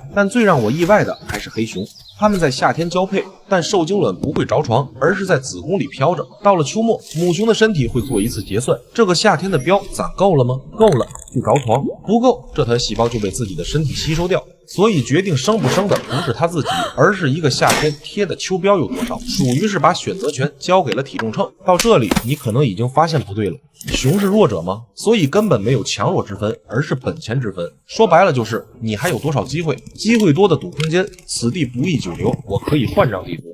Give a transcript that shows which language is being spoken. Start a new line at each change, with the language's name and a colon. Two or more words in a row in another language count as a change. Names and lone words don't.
Chinese: 但最讓我意外的還是黑熊，它們在夏天交配，但受精卵不會着床，而是在子宮裡飄着。到了秋末，母熊的身體會做一次結算，這個夏天的膘攒夠了嗎？夠了就着床，不夠這團細胞就被自己的身體吸收掉。所以決定生不生的不是他自己，而是一個夏天貼的秋膘有多少，屬於是把選擇權交給了體重秤。到這裡你可能已經發現不對了，熊是弱者嗎？所以根本沒有強弱之分，而是本錢之分。說白了就是你還有多少機會，機會多的賭空間，此地不宜久留，我可以換張地圖。